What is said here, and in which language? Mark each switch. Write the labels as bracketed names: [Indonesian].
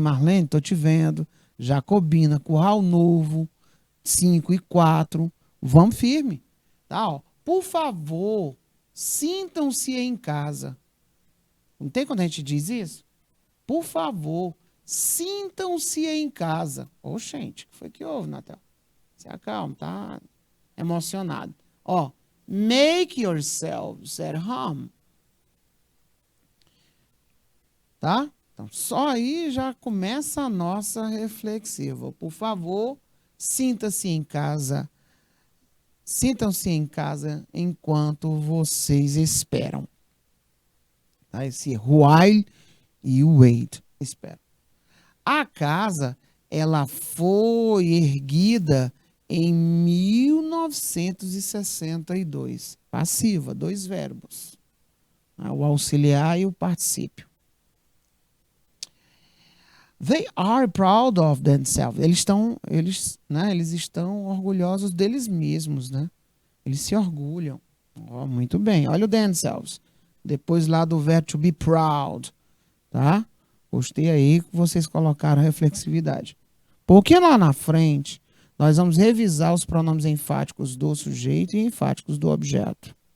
[Portuguese] Marlene, tô te vendo. Jacobina, Curral Novo, 5 e 4. Vamos firme. Tá, ó. Por favor, sintam-se em casa. Não tem quando a gente diz isso? Por favor, sintam-se em casa. Ô, gente, o que foi que houve, Natal? Se acalma, tá emocionado. [English] Ó, make yourselves at home. [Portuguese] Tá? Então, só aí já começa a nossa reflexiva. Por favor, sinta-se em casa. Sintam-se em casa enquanto vocês esperam. Tá? Esse [English] while you wait. [Portuguese] Espera. A casa, ela foi erguida em 1962. Passiva, 2 verbos. O auxiliar e o particípio. [English] They are proud of themselves. [Portuguese] Eles estão orgulhosos deles mesmos, né? Eles se orgulham. Oh, muito bem. Olha o themselves. Depois lá do verbo to be proud, tá? Gostei aí que vocês colocaram reflexividade. Porque lá na frente nós vamos revisar os pronomes enfáticos do sujeito e enfáticos do objeto.